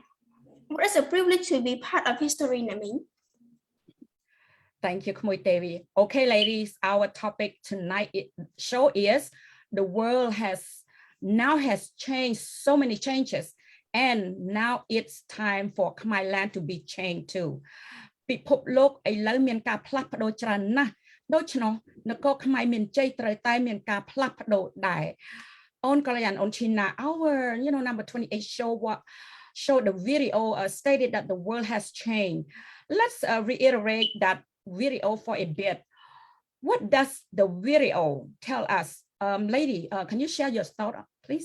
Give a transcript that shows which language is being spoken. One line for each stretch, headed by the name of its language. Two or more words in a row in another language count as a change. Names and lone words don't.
English: What is a privilege to be part of history, Nami. Thank you, Tevy. Okay, ladies, our topic tonight show is the world has changed, so many changes. And now it's time for Khmer land to be changed too.
Khmer: ពិភពលោកឥឡូវមានការផ្លាស់ប្ដូរច្រើនណាស់ដូច្នោះនគរខ្មែរមានជ័យត្រូវតែមានការផ្លាស់ប្ដូរដែរ
English: on Kalyan, on Chhyna, our number 28 showed the video stated that the world has changed. Let's reiterate that video for a bit. What does the video tell us? Lady, can you share your thought, please?